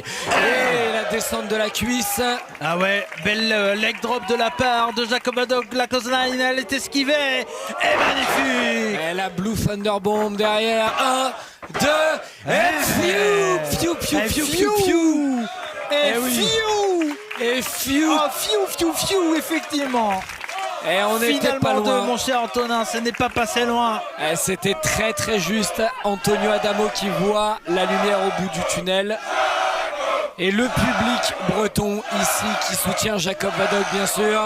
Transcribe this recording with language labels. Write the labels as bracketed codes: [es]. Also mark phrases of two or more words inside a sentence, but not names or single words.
[fr] Et la descente de la cuisse. Ah ouais, belle [en] leg drop [fr] de la part de Jacob Haddock. La clothesline, elle est esquivée. Et magnifique. Et la Blue Thunder Bomb derrière. 1, 2, et fiu, fiu, fiu, fiu, fiu, fiu. Et Eh oui. fiu. Et fiu. Oh, fiu, fiu, fiu, effectivement. Et on était pas Finalement loin. mon cher Antonin, ce n'est pas passé loin. C'était très très juste. Antonio Adamo qui voit la lumière au bout du tunnel. Et le public breton ici qui soutient Jacob Haddock bien sûr.